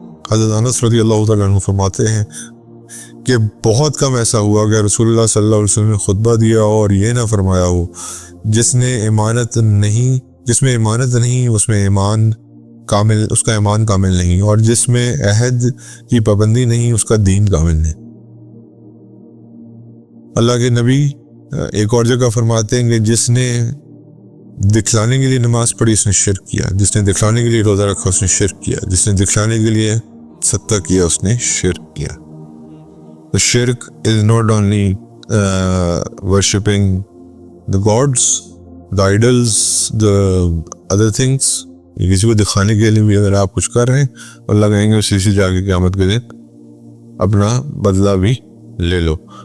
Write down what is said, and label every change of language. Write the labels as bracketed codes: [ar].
[ur] حضرت انس رضی اللہ تعالیٰ عنہ فرماتے ہیں کہ بہت کم ایسا ہوا کہ رسول اللہ صلی اللہ علیہ وسلم نے خطبہ دیا اور یہ نہ فرمایا ہو، جس میں ایمانت نہیں اس میں ایمان کامل، اس کا ایمان کامل نہیں، اور جس میں عہد کی پابندی نہیں اس کا دین کامل نہیں۔ اللہ کے نبی ایک اور جگہ فرماتے ہیں کہ جس نے دکھلانے کے لیے نماز پڑھی اس نے شرک کیا, جس نے دکھلانے کے لیے روزہ رکھا اس نے شرک کیا, جس نے دکھلانے کے لیے صدقہ کیا اس نے شرک کیا. [en] The shirk is not only worshipping the gods, the idols, the other things. [ur] کسی کو دکھانے کے لیے بھی اگر آپ کچھ کر رہے ہیں اللہ کہیں گے اسی سے جا کے قیامت کے دن اپنا بدلہ بھی لے لو.